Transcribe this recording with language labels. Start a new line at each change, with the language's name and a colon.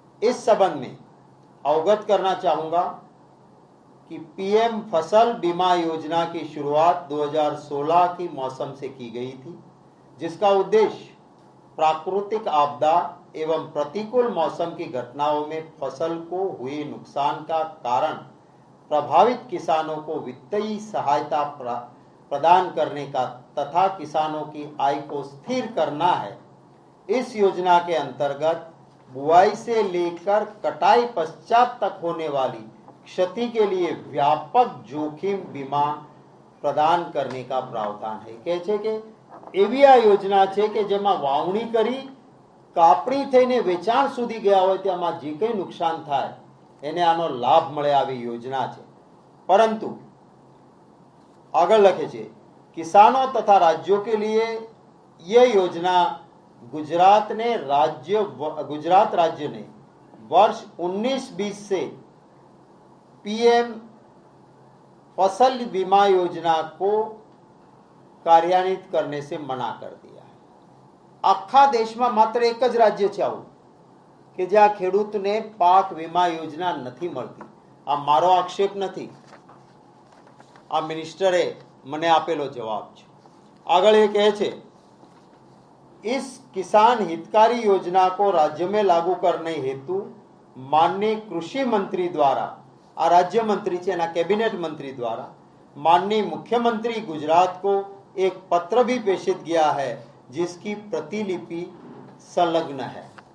Hindi: इस संबंध में अवगत करना चाहूंगा कि पीएम फसल बीमा योजना की शुरुआत 2016 की मौसम से की गई थी, जिसका उद्देश्य प्राकृतिक आपदा एवं प्रतिकूल मौसम की घटनाओं में फसल को हुए नुकसान का कारण प्रभावित किसानों को वित्तीय सहायता प्रदान करने का तथा किसानों की आय को स्थिर करना है। इस योजना के अंतर्गत बुआई से लेकर कटाई पश्चात तक होने वाली क्षति के लिए व्यापक जोखिम बीमा प्रदान करने का प्रावधान है।
Gujarati: કહે છે કે એવી આ યોજના છે કે જેમાં વાવણી કરી કાપણી થઈને વેચાણ સુધી ગયા હોય તેમાં જે કંઈ નુકસાન થાય એને આનો લાભ મળે આવી યોजना છે। પરંતુ આગળ લખે છે
Hindi: किसानों तथा राज्यों के लिए यह योजना गुजरात राज्य ने वर्ष 19-20 से पीएम फसल बीमा योजना को कार्यान्वित करने से मना कर दिया है।
Gujarati: आखा देश में मात्र एक ज राज्य है आવું કે જ્યાં ખેડૂતને પાક વીમા યોજના નથી મળતી। આ મારો આક્ષેપ નથી, આ મિનિસ્ટરે મને આપેલો જવાબ છે। આગળ એ કહે છે
Hindi: इस किसान हितकारी योजना को राज्य में लागू करने हेतु माननीय कृषि मंत्री द्वारा, आ राज्य मंत्री है ना कैबिनेट मंत्री द्वारा माननीय मुख्यमंत्री गुजरात को एक पत्र भी प्रेषित किया है, जिसकी प्रतिलिपि संलग्न है।